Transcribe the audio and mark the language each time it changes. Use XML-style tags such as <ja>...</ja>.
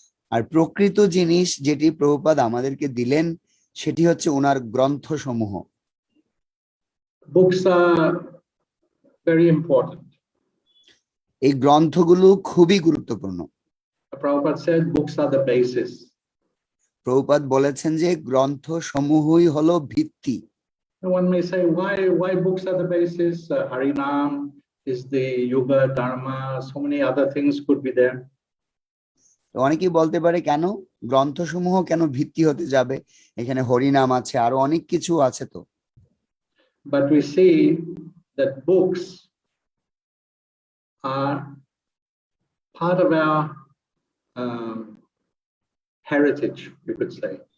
<bn>আর প্রকৃত জিনিস যেটি প্রভুপাদ আমাদেরকে দিলেন সেটি হচ্ছে ওনার গ্রন্থসমূহ।</bn> <en>Books are very important.</en> <bn>এই গ্রন্থগুলো খুবই গুরুত্বপূর্ণ।</bn> <en>Prabhupada said books are the basis.</en> <bn>Prabhupada বলেছেন যে গ্রন্থসমূহই হলো ভিত্তি।</bn> <en>One may say why books are the basis? Harinam is the yoga, dharma, so many other things could be there.</en> <bn>অনেকেই বলতে পারে কেন গ্রন্থসমূহ কেন ভিত্তি হতে যাবে, এখানে হরিনাম আছে আরো অনেক কিছু আছে তো।</bn> <en>But we see that books are part of our heritage, you could say.</en>